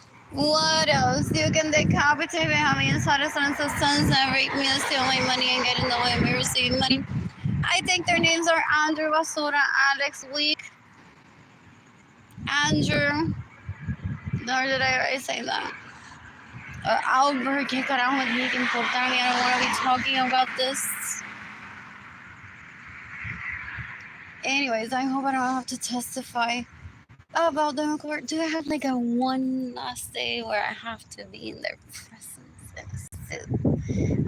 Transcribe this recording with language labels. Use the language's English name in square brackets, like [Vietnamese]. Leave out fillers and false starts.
[English] What else? You can decapitate Benjamin Suarez and his sons and rape me and steal my money and get in the way of me receiving money. I think their names are Andrew Basura, Alex Week, Andrew. Or did I already say that? [Spanish] Or Albert, ¿qué carajo me tiene que importar? [English] I don't want to be talking about this. Anyways, I hope I don't have to testify about them in court. Do I have like a one last day where I have to be in their presence in a suit?